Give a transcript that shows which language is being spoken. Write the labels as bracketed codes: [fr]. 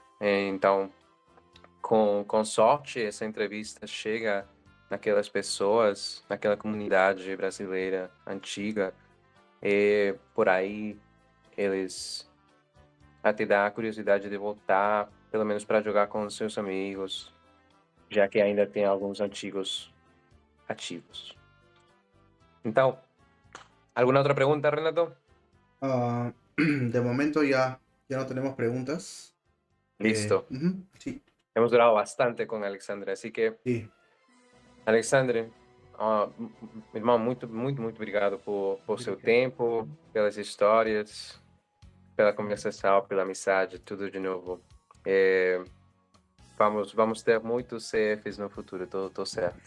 [pt] Então, com sorte, essa entrevista chega naquelas pessoas, naquela comunidade brasileira antiga, e por aí eles até dão a curiosidade de voltar, pelo menos para jogar com os seus amigos, já que ainda tem alguns antigos ativos. [es] Então, ¿alguna otra pregunta, Renato? De momento ya no tenemos preguntas. Listo. Sí, Hemos durado bastante con Alexandre, así que, sí. [pt] Alexandre, meu irmão, muito obrigado por seu tempo, pelas histórias, pela conversação, pela amizade, tudo de novo. Vamos ter muitos CFs no futuro, tô certo.